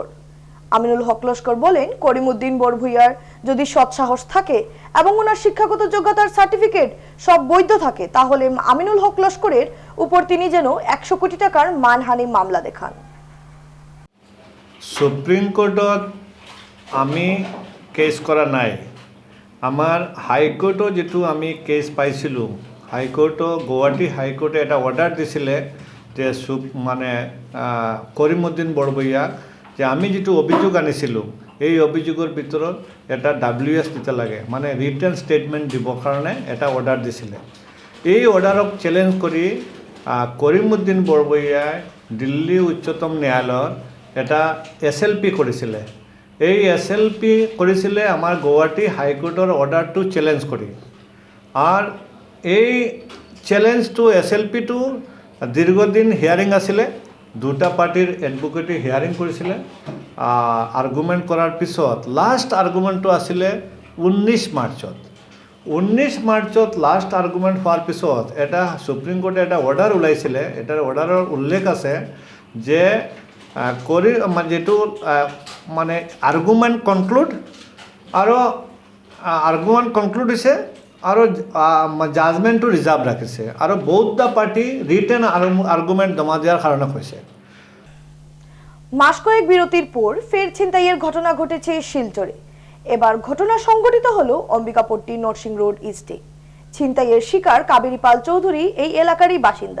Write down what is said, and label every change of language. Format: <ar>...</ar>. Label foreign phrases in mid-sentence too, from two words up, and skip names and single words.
<bn>আমিনুল হক লস্কর বলেন, করিমউদ্দিন বড়ভূইয়ার যদি সৎসাহস থাকে এবং ওনার শিক্ষাগত যোগ্যতার সার্টিফিকেট সব বৈধ থাকে, তাহলে আমিনুল হক লস্করের উপর তিনি যেন 100 কোটি টাকার মানহানি মামলা দেখান।</bn> <as>সুপ্রিম কোর্টত আমি কেস করা নাই। আমার হাইকোর্টও যেটো আমি কেস পাইছিলোঁ, হাইকোর্টও গুৱাহাটী হাইকোর্টে এটা অৰ্ডাৰ দিছিলে যে করিমউদ্দিন বড়ভূইয়াক যে আমি যেটো অভিযোগ আনিছিলোঁ এই অভিযোগৰ ভিতৰত এটা WS দিতে লাগে, মানে</as> <en>written statement</en> <as>দিবৰ কাৰণে এটা অৰ্ডাৰ দিছিলে। এই অৰ্ডাৰক চ্যালেঞ্জ কৰি করিমউদ্দিন বড়ভূইয়াই দিল্লী উচ্চতম ন্যায়ালয়ত এটা SLP কৰিছিলে। এই SLP কৰিছিলে আমাৰ গুৱাহাটী হাইকোৰ্টৰ অৰ্ডাৰটো চ্যালেঞ্জ কৰি। আর এই চ্যালেঞ্জটো SLPটো দীর্ঘদিন হিয়ারিং আছিলে, দুটা পার্টির এডভোকেটে হিয়ারিং কৰিছিলে। আর্গুমেন্ট কৰাৰ পিছত লাষ্ট আর্গুমেন্টটো আছিলে 19 মাৰ্চত। 19 মাৰ্চত</as> <en>last argument</en> <as>হোৱাৰ পিছত এটা সুপ্রিম কোর্টে এটা অর্ডার ওলাইছিলে। এটাৰ অর্ডাৰৰ উল্লেখ আছে যে যেটো মানে</as> <en>argument conclude</en> <as>আৰু</as> <en>argument conclude</en> <as>হৈছে আৰু জাজমেন্টটো রিজার্ভ রাখিছে আৰু বহুত</as> <en>the party written argument</en> <bn>জমা দেওয়ার কারণে হয়েছে। মাস কয়েক বিরতির পর ফের ছিনতাইয়ের ঘটনা ঘটেছে শিলচরে। এবার ঘটনা সংঘটিত হলো অম্বিকাপট্টি নরসিং রোড ইস্টে। ছিনতাইয়ের শিকার কাবেরী পাল চৌধুরী এই এলাকারই বাসিন্দা।</bn>